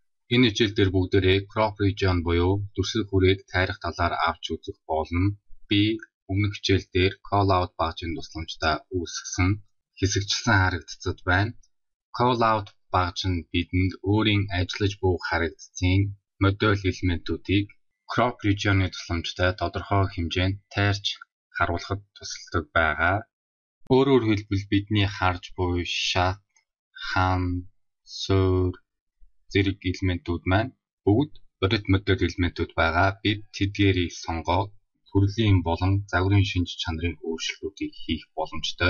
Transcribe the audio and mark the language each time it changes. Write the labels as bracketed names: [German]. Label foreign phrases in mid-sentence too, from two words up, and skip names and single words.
[Mongolian] Энэ хичээлдэр бүгдээрээ [English] crop region [Mongolian] буюу дүрслэх хүрээг тайрах талаар авч үзэх болно. Би өмнөх хичээлдээр [English] call out [Mongolian] багжийн тусламжтай үүсгэсэн хэсэгчлэн харагдцад байна. [English] Call out [Mongolian] багж нь бидэнд өөрийн ажиллаж буй харагдцын модуль элементүүдийг [English] crop region- [Mongolian] ы тусламжтай тодорхой хэмжээнд тайрч харуулахад тусалдаг байгаа. Өөрөөр хэлбэл бидний харж буй шат, хан, суур зэрэг элементүүд маань бүгд бодит модуль элементүүд байгаа. Бид тэдгээрийг сонгоод төрлийн болон загварын шинж чанарын өөрчлөлтүүдийг хийх боломжтой.